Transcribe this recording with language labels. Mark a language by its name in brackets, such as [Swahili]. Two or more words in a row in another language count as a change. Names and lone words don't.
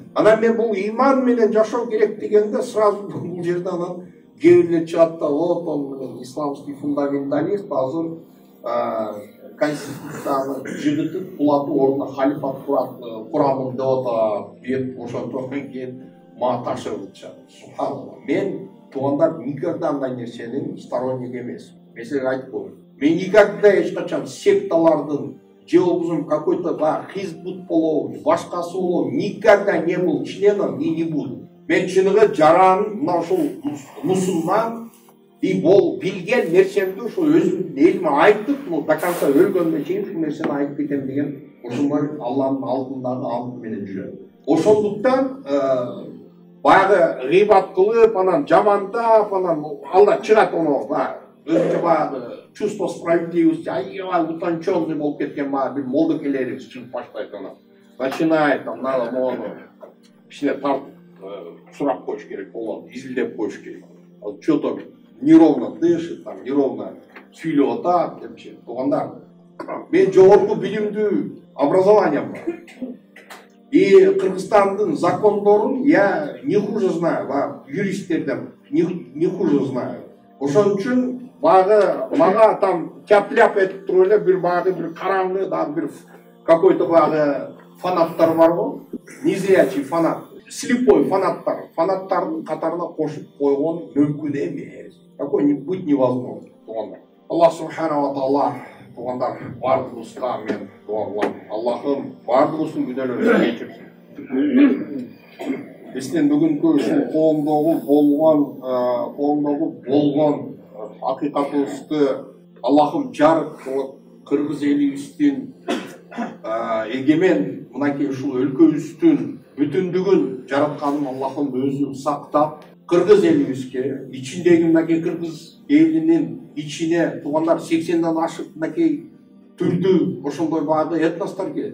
[Kyrgyz] Анан мен бул иман менен жашоо керек дегенде сразу бул жерде анан кээ бирлер чыгат да, [Russian] вот он исламский фундаменталист, [Kyrgyz] азыр конституцияны жигитип кулатып ордуна халифат курамын деп атат, деп ошондон кийин мага тапшырып жатат. Субханалла. Мен туугандар никогда андай нерсенин сторонник эмес. Мен силерге айтып коеюн. Мен никогда эч качан секталардын же болбосо какой-то хизбут болобу, башкасы болобу [Russian] никогда не был членом и не буду. [Kyrgyz] Мен чыныгы жаран мына ушул мусулман и бол билген нерсемди ушул өзүмдүн элиме айтып, [Russian] до конца [Kyrgyz] өлгөнгө чейин ушул нерсени айтып кетем деген ошондой Алланын алдындагы ант менен жүрөм. Ошондуктан баягы гыйбат кылып, анан жамандап, анан алда чыгат өзүнчө баягы [Russian] чувство справедливости, [Kyrgyz] аябай утонченный болуп кеткен бир молдокелерибиз чыгып баштайт, анан начинает мону кичине тартып сурап коюш керек болот, изилдеп коюш керек. [Russian] Что-то неровно дышит, неровно [Kyrgyz] сүйлөп атат депчи. [Russian] Туугандар, мен жогорку билимдүү образованием бар. И [Kyrgyz] Кыргызстандын закондорун [Russian] я не хуже знаю, юристтерден не хуже знаю. [Kyrgyz] Ошон үчүн баягы мага там тяп-ляп этип туруп эле бир караңгы, бир какой-то баягы фанаттар бар го, [Russian] незрячий фанат, [Kyrgyz] слепой фанаттардын катарына кошуп койгон мүмкүн эмес. [Russian] Такой быть невозможно, [Kyrgyz] туугандар. [Arabic] Аллах субханала таала [Kyrgyz] туугандар бардыгыбызга мен дуа кылам. Аллахым бардыгыбыздын күнөөлөрүн кечирсин. Биздин бүгүнкү ушул коомдогу болгон акыйкатыбызды Аллахым жарык кылып, кыргыз элибиздин эгемен мынакей ушул өлкөбүздүн бүтүндүгүн жаратканын Аллахым өзү сактап, кыргыз элибизге, ичиндеги мынакей кыргыз элинин ичине туугандар 80ден ашык мынакей түрдүү ошондой баягы этностор келет.